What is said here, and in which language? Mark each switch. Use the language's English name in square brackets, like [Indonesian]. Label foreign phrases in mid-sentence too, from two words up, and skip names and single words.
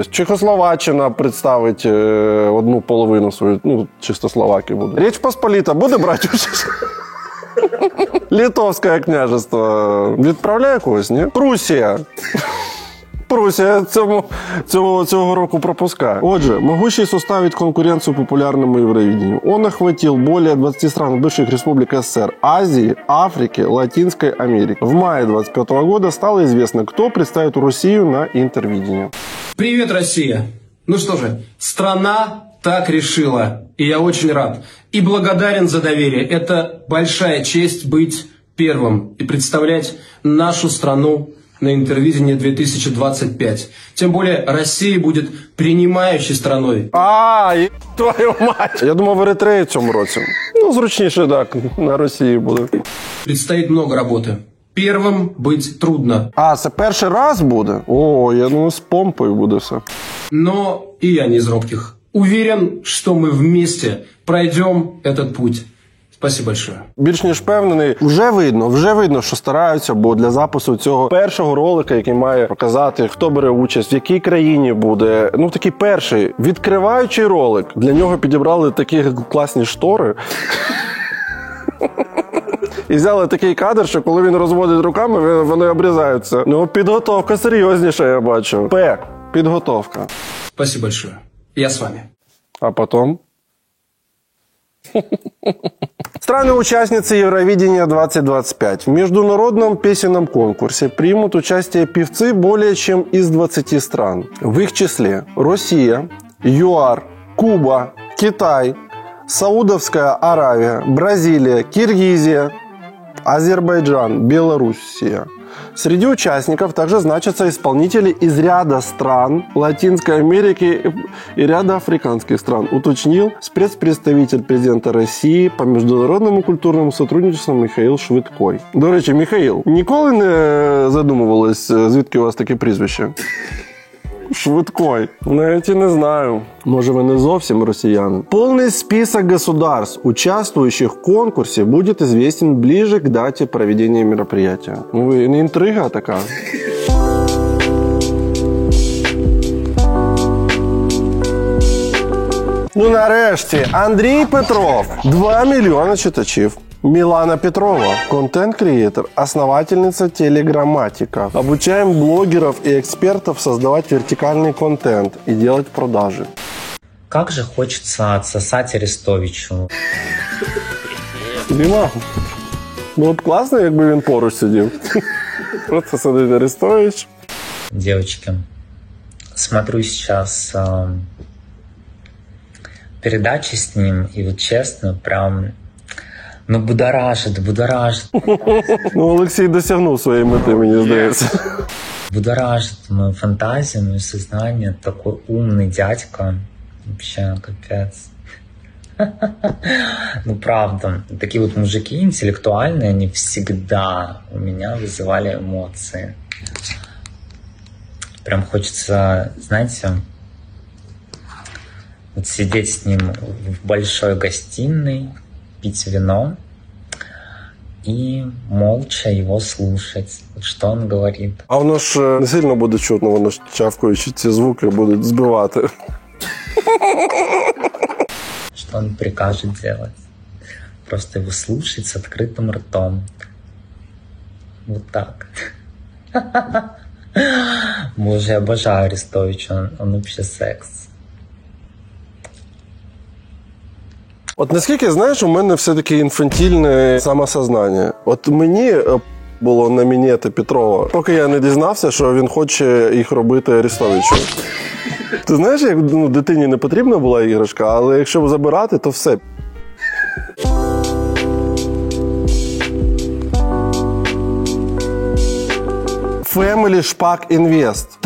[Ukrainian] Чехословаччина представить одну половину свою, ну, чисто Словаки буде. Річ Посполіта буде брати участь? Литовське княжество відправляє когось, ні? Прусія цього року пропускає. Отже, [Russian] могущий составить конкуренцию популярному Евровидению. Он охватил более 20 стран бывших республик СССР, Азии, Африки, Латинской Америки. В мае 2025 года стало известно, кто представит Россию на Интервидении. Привет, Россия! Ну что же, страна так решила, и я очень рад и благодарен за доверие. Это большая честь быть первым и представлять нашу страну на Интервидении 2025. Тем более Россия будет принимающей страной. Твою мать! [Ukrainian] Я думав, в Еритреї в цьому році. Ну, зручніше, так, на Росії буде. [Russian] Предстоит много работы. Первым быть трудно. [Ukrainian] Це перший раз буде? О, я думаю, з помпою буде все. [Russian] Но и я не из робких. Уверен, что мы вместе пройдем этот путь. Спасибо большое. [Ukrainian] Більш ніж впевнений, вже видно, що стараються, бо для запису цього першого ролика, який має показати, хто бере участь, в якій країні буде, ну такий перший відкриваючий ролик. Для нього підібрали такі класні штори. І взяли такий кадр, що коли він розводить руками, вони обрізаються. Ну, підготовка серйозніша, я бачу. Підготовка. [Russian] Спасибо большое. Я с вами. А потом? Страны-участницы Евровидения 2025. В международном песенном конкурсе примут участие певцы более чем из 20 стран. В их числе Россия, ЮАР, Куба, Китай, Саудовская Аравия, Бразилия, Киргизия, Азербайджан, Белоруссия. Среди участников также значатся исполнители из ряда стран Латинской Америки и ряда африканских стран, уточнил спецпредставитель президента [Ukrainian] Росії по міжнародному культурному [Russian] сотрудничеству Михаїл Швидкой. [Ukrainian] До речі, Михаїл, ніколи не задумувались, звідки у вас таке прізвище? Швидкой. Навіть і не знаю. Може, ви не зовсім росіяни. [Russian] Полный список государств, участвующих в конкурсе, будет известен ближе к дате проведения мероприятия. Ну, не интрига такая. [Ukrainian] Ну, нарешті, Андрій Петров, 2 мільйони читачів. [Russian] Милана Петрова, контент-креатор, основательница Телеграмматика. Обучаем блогеров и экспертов создавать вертикальный контент и делать продажи. Как же хочется отсосать Арестовичу. [Ukrainian] Діма, було б класно, якби він поруч сидів. Просто сидить Арестович. [Russian] Девочки, смотрю сейчас передачи с ним, и вот честно, прям... Ну, будоражит. [Ukrainian] Ну, Олексій досягнув своєї мети, мені здається. [Russian] Будоражит мою фантазию, мое сознание. Такой умный дядька. Вообще, капец. Ну, правда. Такие вот мужики интеллектуальные, они всегда у меня вызывали эмоции. Прям хочется, знаете, вот сидеть с ним в большой гостиной, пить вино и молча его слушать, что он говорит. [Ukrainian] А воно ж не сильно буде чутно, воно ж чавкаючи, ці звуки будуть збивати. [Russian] Что он прикажет делать? Просто его слушать с открытым ртом. Вот так. Боже, я обожаю Арестовича, он вообще секс. [Ukrainian] От наскільки, знаєш, у мене все-таки інфантільне самосознання. От мені було на мінети Петрова, поки я не дізнався, що він хоче їх робити Арестовичу. Ти знаєш, як дитині не потрібна була іграшка, але якщо забирати, то все. Family Шпак Invest.